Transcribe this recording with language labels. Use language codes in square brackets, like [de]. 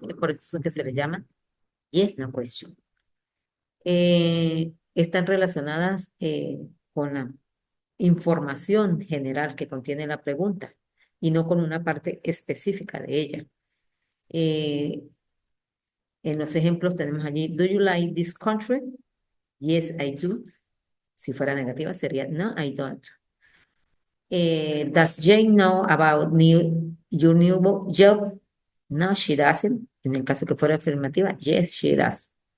[es] Es por eso que se le llaman yes no question. Están relacionadas con la información general que contiene la pregunta y no con una parte específica de ella. Eh, En los ejemplos tenemos allí, [en] ¿Do you like this country? Yes, I do. [es] Si fuera negativa sería, [en] No, I don't. Does Jane know about your new job? No, she doesn't. [es] En el caso que fuera afirmativa, [en] yes, she does.